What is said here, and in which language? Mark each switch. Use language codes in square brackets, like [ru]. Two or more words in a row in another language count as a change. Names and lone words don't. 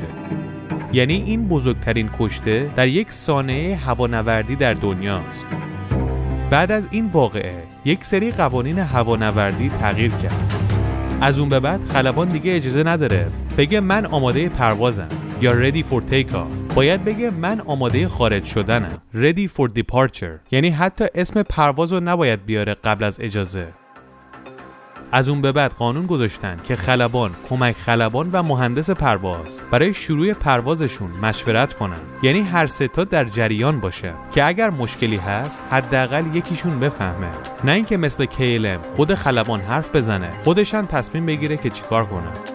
[fa] یعنی این بزرگترین کشته در یک سانحه هوانوردی در دنیاست. بعد از این واقعه یک سری قوانین هوانوردی تغییر کرد. از اون به بعد خلبان دیگه اجازه نداره بگه من آماده پروازم یا [en] ready for take off، [fa] باید بگه من آماده خارج شدنم، [en] ready for departure. [fa] یعنی حتی اسم پرواز رو نباید بیاره قبل از اجازه. از اون به بعد قانون گذاشتن که خلبان، کمک خلبان و مهندس پرواز برای شروع پروازشون مشورت کنن، یعنی هر 3 تا در جریان باشه که اگر مشکلی هست حداقل یکیشون بفهمه، نه اینکه مثل KLM خود خلبان حرف بزنه خودش هم تصمیم بگیره که چیکار کنه.